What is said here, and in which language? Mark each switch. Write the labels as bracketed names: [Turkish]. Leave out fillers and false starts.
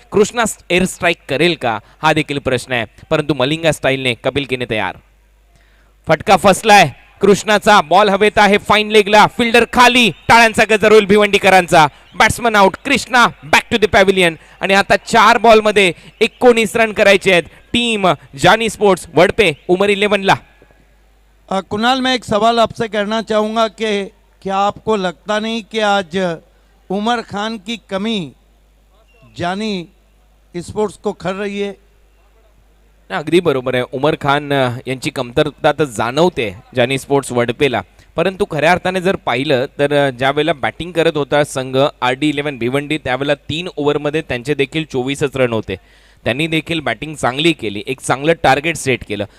[Marathi] Krishna air strike करेल का हा देखील प्रश्न आहे, परंतु मलिंगा स्टाईलने कपिल केने तयार. फटका फसलाय कृष्णाचा. बॉल हवेत आहे फाईन लेगला. फिल्डर खाली. टाळ्यांचा गजर होईल भिवंडीकरांचा. Batsman out. Krishna back to the pavilion आणि आता 4 बॉलमध्ये 19 रन करायचे आहेत. टीम जानी स्पोर्ट्स वडपे उमर 11ला. [Hindi] कुणाल, मैं एक सवाल आपसे करना चाहूँगा कि क्या आपको लगता नहीं कि आज उमर खान की कमी जानी स्पोर्ट्स को खर रही है? [Marathi] अगदी बरोबर आहे. उमर खान यांची कमतरता तर जाणवते जानी स्पोर्ट्स वडपेला, परंतु खऱ्या अर्थाने जर पाहिलं तर ज्या वेळेला बॅटिंग करत होता संघ RD11 भिवंडी त्यावेळेला 3 ओव्हरमध्ये त्यांचे देखील 24च रन होते. त्यांनी देखील बॅटिंग चांगली केली, एक चांगलं टार्गेट सेट केलं.